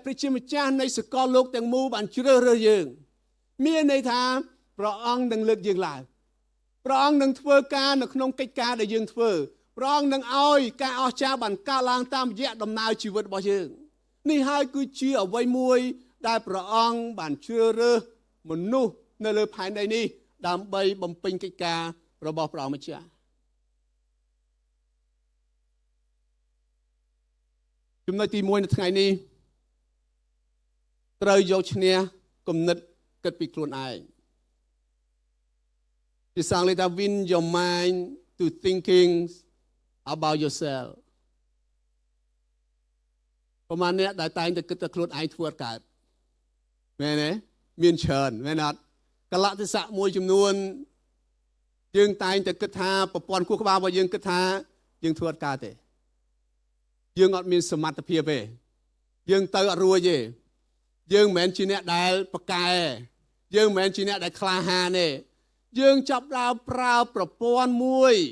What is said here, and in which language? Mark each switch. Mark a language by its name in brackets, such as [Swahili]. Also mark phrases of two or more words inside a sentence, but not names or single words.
[Khmer] ព្រះជាម្ចាស់នៃសកលលោកទាំងមូលបានជ្រើសរើសយើងមានន័យថាព្រះអង្គនឹងលើកយើងឡើងព្រះអង្គនឹងធ្វើការនៅក្នុងកិច្ចការដែលយើងធ្វើព្រះអង្គនឹងឲ្យការអស្ចារ្យបានកើតឡើងតាមរយៈដំណើរជីវិតរបស់យើងនេះហើយគឺជាអ្វីមួយដែលព្រះអង្គបានជ្រើសរើសមនុស្សនៅលើផែនដីនេះដើម្បីបំពេញកិច្ចការរបស់ព្រះម្ចាស់ ចំណុចទី1នៅថ្ងៃនេះត្រូវយកឈ្នះគំនិតគិតពីខ្លួនឯងភាសាអង់គ្លេសថា [English] win your mind to thinking about yourself [Khmer] ប្រហែល អ្នកដែលតែងតែគិតតែខ្លួនឯងធ្វើអត់កើតមែនទេមានច្រើនមែនអត់កលៈទេសៈមួយចំនួនយើងតែងតែគិតថាប្រព័ន្ធខួរក្បាលរបស់យើងគិតថាយើងធ្វើអត់កើតទេយើងអត់មានសមត្ថភាពទេយើងទៅអត់រួចទេយើងមិនមែនជាអ្នកដែលប្រកែយើងមិនមែនជាអ្នកដែលក្លាហានទេយើងចាប់ដើមប្រើប្រព័ន្ធមួយ